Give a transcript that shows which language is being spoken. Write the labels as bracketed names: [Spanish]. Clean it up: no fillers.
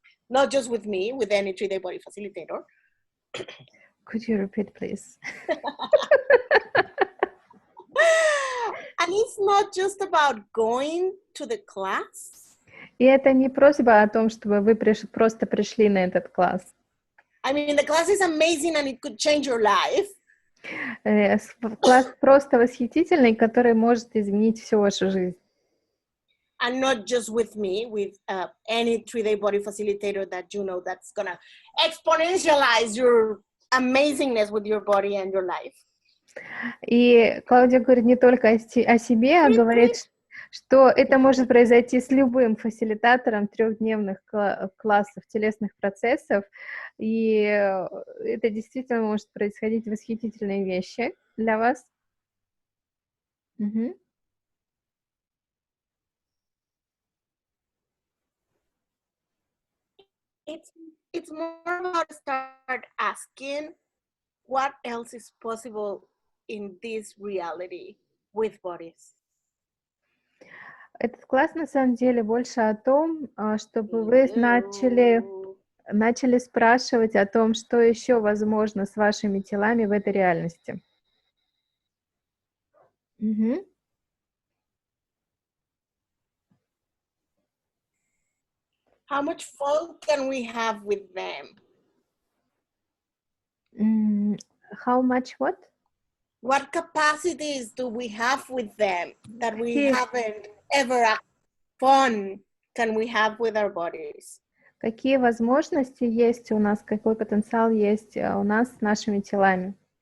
[English] Not just with me, with any 3-day body facilitator. Could you repeat, please? And it's not just about going to the class. [Russian] И это не просьба о том, чтобы вы просто пришли на этот класс. [English] I mean, the class is amazing and it could change your life. [Russian] Класс просто восхитительный, который может изменить всю вашу жизнь. [English] And not just with me, with any 3-day body facilitator that you know that's gonna exponentialize your amazingness with your body and your life. [Russian] И Клаудия говорит не только о себе, а говорит, что это может произойти с любым фасилитатором 3-дневных классов телесных процессов, и это действительно может происходить восхитительные вещи для вас. [English] It's more about start asking what else is possible in this reality with bodies. [Russian] Этот класс на самом деле больше о том, чтобы вы начали спрашивать о том, что еще возможно с вашими телами в этой реальности. [English] How much fun can we have with them? How much what? What capacities do we have with them that we haven't ever fun can we have with our bodies? [Russian] Какие возможности есть у нас, какой потенциал есть у нас с нашими телами?